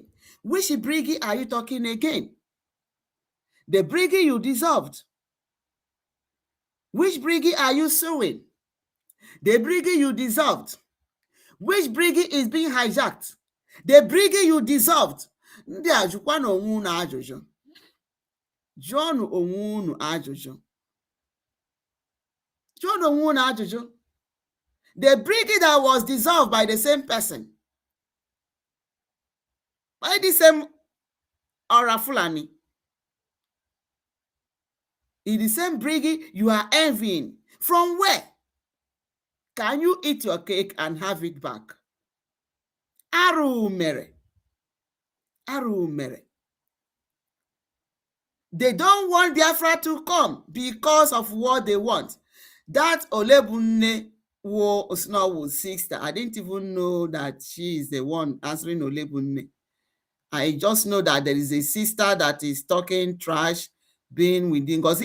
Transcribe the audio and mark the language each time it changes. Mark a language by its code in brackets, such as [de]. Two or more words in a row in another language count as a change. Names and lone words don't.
[en] Which BRGIE are you talking again? The BRGIE you dissolved. Which BRGIE are you suing? The BRGIE you dissolved. Which BRGIE is being hijacked? The BRGIE you dissolved. [ig] Ndị a jụkwa na onwe unu ajụjụ. Jụọnụ onwe unu ajụjụ. Jụọnụ onwe unu ajụjụ. [en] The BRGIE that was dissolved by the same person, by the same Ora Fulani, is the same BRGIE you are envying. From where? Can you eat your cake and have it back? [ig] Arụ mere. Arụ mere. [en] They don't want Biafra to come because of what they want. That Olebunne was sister. I didn't even know that she is the one answering Olebunne. I just know that there is a sister that is talking trash, being within God.